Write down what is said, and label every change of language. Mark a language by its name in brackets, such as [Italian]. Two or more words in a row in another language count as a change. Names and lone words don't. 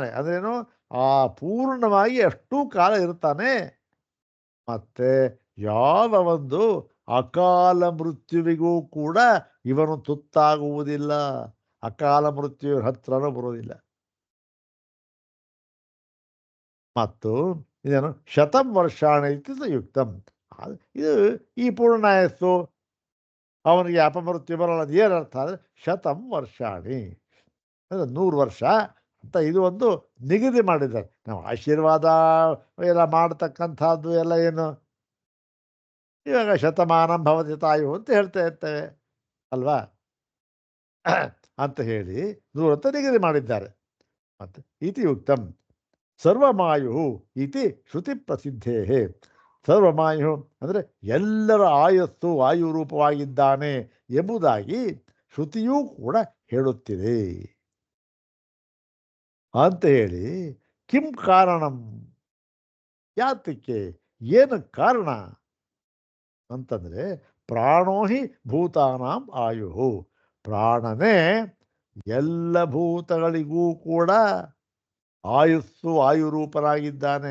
[Kannada] ಅಂದ್ರೇನು? ಆ ಪೂರ್ಣವಾಗಿ ಅಷ್ಟೂ ಕಾಲ ಇರ್ತಾನೆ. ಮತ್ತು ಯಾವ ಒಂದು ಅಕಾಲ ಮೃತ್ಯುವಿಗೂ ಕೂಡ ಇವನು ತುತ್ತಾಗುವುದಿಲ್ಲ. ಅಕಾಲ ಮೃತ್ಯುವಿನ ಹತ್ರನೂ ಬರೋದಿಲ್ಲ. ಮತ್ತು ಇದೇನು [Sanskrit] ಶತಂ ವರ್ಷಾಣಿ ಯುಕ್ತಂ. [Kannada] ಇದು ಈ ಪೂರ್ಣಾಯಸ್ಸು ಅವನಿಗೆ ಅಪಮೃತ್ಯು ಬರೋಲ್ಲ. ಅದು ಏನರ್ಥ ಅಂದರೆ [Sanskrit] ಶತಂ ವರ್ಷಾಣಿ [Kannada] ಅಂದರೆ 100 ವರ್ಷ ಅಂತ ಇದು ಒಂದು ನಿಗದಿ ಮಾಡಿದ್ದಾರೆ. ನಾವು ಆಶೀರ್ವಾದ ಎಲ್ಲ ಮಾಡ್ತಕ್ಕಂಥದ್ದು ಎಲ್ಲ ಏನು ಇವಾಗ [Sanskrit] ಶತಮಾನಂ ಭವತಿ ತಾಯು [Kannada] ಅಂತ ಹೇಳ್ತಾ ಇರ್ತೇವೆ ಅಲ್ವಾ ಅಂತ ಹೇಳಿ 100 ಅಂತ ನಿಗದಿ ಮಾಡಿದ್ದಾರೆ. [Sanskrit] ಮತ್ತು ಇತಿ ಯುಕ್ತಂ ಸರ್ವಮಾಯು ಇತಿ ಶ್ರುತಿ ಪ್ರಸಿದ್ಧೇ. [Kannada] ಸರ್ವಮಾಯು ಅಂದರೆ ಎಲ್ಲರ ಆಯಸ್ಸು ವಾಯುರೂಪವಾಗಿದ್ದಾನೆ ಎಂಬುದಾಗಿ ಶ್ರುತಿಯೂ ಕೂಡ ಹೇಳುತ್ತಿದೆ ಅಂತ ಹೇಳಿ [Sanskrit] ಕಿಂ ಕಾರಣಂ, [Kannada] ಯಾತಕ್ಕೆ, ಏನು ಕಾರಣ ಅಂತಂದರೆ [Sanskrit] ಪ್ರಾಣೋ ಹಿ ಭೂತಾನಾಂ ಆಯು. [Kannada] ಪ್ರಾಣನೇ ಎಲ್ಲ ಭೂತಗಳಿಗೂ ಕೂಡ ಆಯುಸ್ಸು ಆಯುರೂಪನಾಗಿದ್ದಾನೆ.